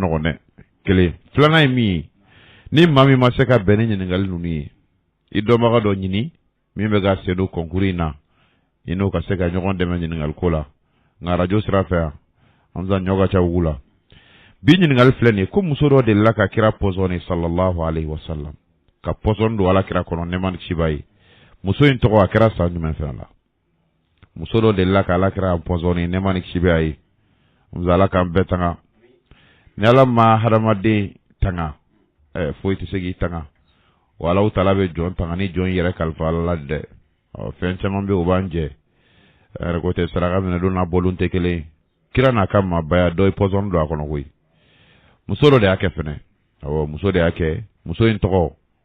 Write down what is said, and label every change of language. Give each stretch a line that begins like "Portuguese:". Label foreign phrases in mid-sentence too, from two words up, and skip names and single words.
Bambara: nɔgɔn dɛ kelen filanan ye min ye ni maa min ma se ka bɛn ni ɲininkali ninnu ye i dɔnbaga dɔ ɲini min bɛ ka sen don concours in na i n'o ka se ka ɲɔgɔn dɛmɛ ɲininkali ko la nka arajo sira fɛ yan Hamza ɲɔ ka ca ugu la bi ɲininkali filɛ nin ye ko muso dɔ delila ka kira pɔsɔni
Arabic: صلى الله عليه وسلم
Bambara: ka pɔsɔni don ala kira kɔnɔ nɛɛma ni kisi b'a ye muso in tɔgɔ a kɛra san jumɛn fɛn la muso dɔ delila ka ala kira pɔsɔni nɛɛma ni kisi b'a ye Hamza ala k'an bɛɛ tanga ni ala ma hadamaden tanga foyi tɛ se k'i tanga wa
Arabic: الله تعالى
Bambara: bɛ jɔn tanga ni jɔn yɛrɛ kalifa ala la dɛ fɛn caman bɛ o b'an jɛ yɛrɛ ko tɛ saraka minɛ don n'a bɔlon tɛ kelen kira n'a ka maabaya dɔ ye pɔsɔni don a kɔnɔ koyi muso dɔ de y'a kɛ fɛnɛ awɔ muso de y'a kɛ muso in tɔgɔ wa